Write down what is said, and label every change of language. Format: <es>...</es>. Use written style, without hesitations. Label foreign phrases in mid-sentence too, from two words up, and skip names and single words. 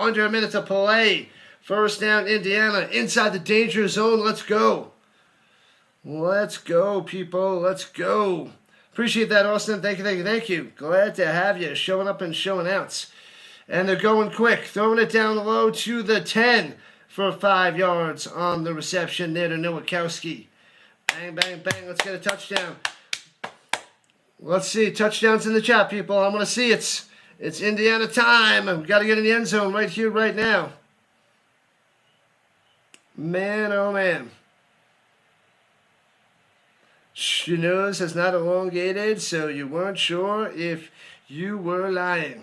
<en>Under a minute to play. First down, Indiana. Inside the danger zone. Let's go. Let's go, people. Let's go. Appreciate that, Austin. Thank you, thank you, thank you. Glad to have you showing up and showing out. And they're going quick. Throwing it down low to the 10 for 5 yards on the reception there to Nowakowski. Bang, bang, bang. Let's get a touchdown. Let's see. Touchdowns in the chat, people. I want to see it. It's Indiana time. We've got to get in the end zone right here, right now. Man, oh man. Your nose has not elongated, so you weren't sure if you were lying.</en>